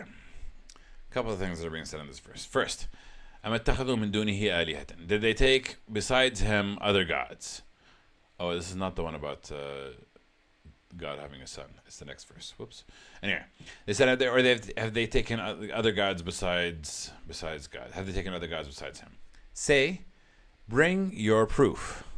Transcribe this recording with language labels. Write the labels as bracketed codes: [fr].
[en] A couple of things that are being said in this verse. First, [ar] أَمَ اتَّخَذُوا مِن دُونِهِ آلِهَةً. [en] Did they take besides him other gods? Oh, this is not the one about God having a son. It's the next verse. Whoops. Anyway, they said, have they taken other gods besides God? Have they taken other gods besides him? Say, bring your proof.